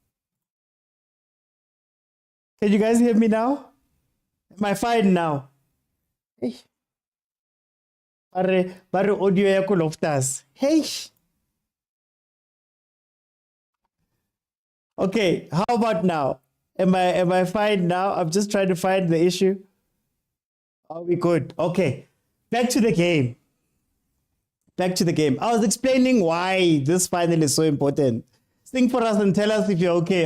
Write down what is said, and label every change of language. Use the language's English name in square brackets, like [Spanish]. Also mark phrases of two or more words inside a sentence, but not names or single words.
[English] Can you guys hear me now? Am I fine now? Hey. [Tswana] Bare audio ya ko loftas. [English] Hey. Okay, how about now? Am I fine now? I'm just trying to find the issue. Are we good? Okay. Back to the game. Back to the game. I was explaining why this final is so important. Sing for us and tell us if you're okay.